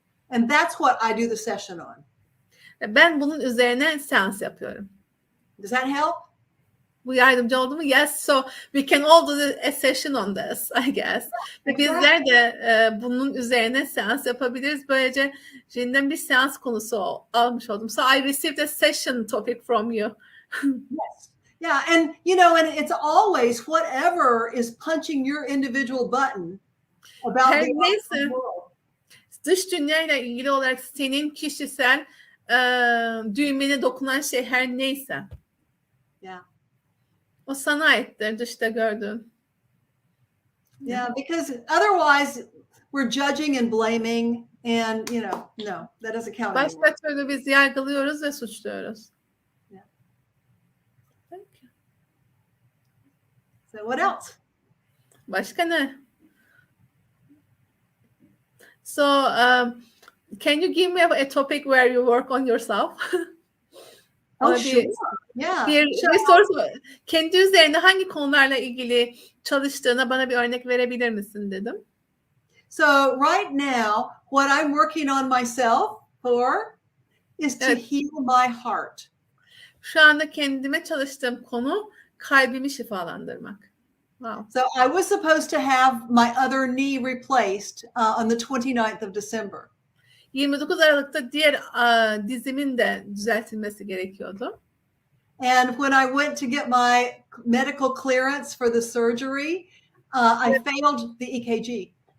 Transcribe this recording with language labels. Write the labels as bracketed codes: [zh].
[en] And that's what I do the session on. [tr] Ben bunun üzerine seans yapıyorum. [en] Does that help? [tr] Bu yardımcı oldu mu? [en] Yes, so we can all do a session on this, I guess. [tr] Ve bizler de bunun üzerine seans yapabiliriz. Böylece yeniden bir seans konusu almış oldum. [en] So I received a session topic from you. Yes. Yeah, and you know, and it's always whatever is punching your individual button about [tr] Her [en] the [tr] neyse, [en] outside world. [tr] dış dünyayla ilgili olarak senin kişisel düğmene dokunan şey her neyse. [en] Yeah. [tr] O sana aittir dışta gördüğün. [en] Yeah, because otherwise we're judging and blaming, and you know, no, that doesn't count anymore. [tr] Başka türlü biz yargılıyoruz ve suçluyoruz. [en] Yeah. [tr] Peki. [en] So what else? [tr] Başka ne? [en] So, can you give me a topic where you work on yourself? Oh, [tr] Ona [en] sure. Yeah. [tr] bir soru, kendi üzerine hangi konularla ilgili çalıştığına bana bir örnek verebilir misin dedim. [en] So right now, what I'm working on myself for is to heal my heart. [tr] Şu anda kendime çalıştığım konu kalbimi şifalandırmak. [en] Wow. So I was supposed to have my other knee replaced on the 29th of December. [tr] 29 Aralık'ta diğer dizimin de düzeltilmesi gerekiyordu. [en] And when I went to get my medical clearance for the surgery, I failed the EKG.